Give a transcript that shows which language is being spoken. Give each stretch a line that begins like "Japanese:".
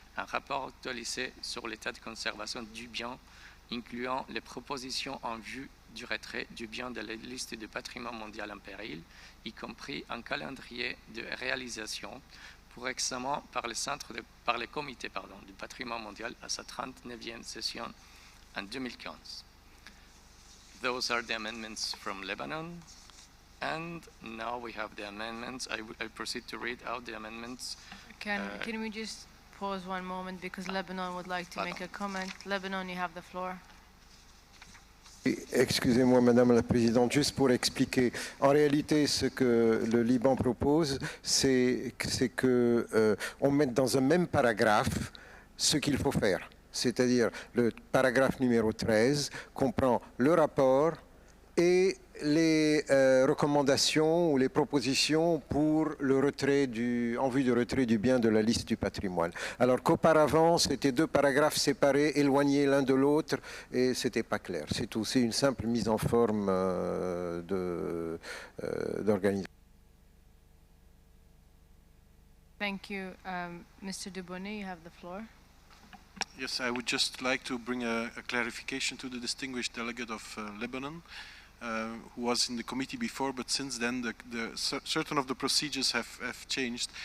French: un rapport actualisé sur l'état de conservation du bien, incluant les propositions en vue du retrait du bien de la liste du patrimoine mondial en péril, y compris un calendrier de réalisation pour examen par le comité du patrimoine mondial à sa 39e session en 2015.
English: Those are the amendments from Lebanon. And now we have the amendments. I proceed to read out the amendments. Can we just pause one moment because Lebanon would like to make a comment. Lebanon, you have the floor.
French: Excusez-moi, Madame la Présidente, juste pour expliquer. En réalité, ce que le Liban propose, c'est qu'on mette dans un même paragraphe ce qu'il faut faire. C'est-à-dire, le paragraphe numéro 13 comprend le rapport et les recommandations ou les propositions pour le retrait en vue du retrait du bien de la liste du patrimoine. Alors qu'auparavant, c'était deux paragraphes séparés, éloignés l'un de l'autre, et c'était pas clair. C'est tout. C'est une simple mise en forme d'organisation.
English: Thank you. Mr. Dubonnet, you have the floor. Yes, I would just like to bring a clarification to the distinguished delegate of Lebanon. Who was in the committee before, but since then certain of the procedures have changed.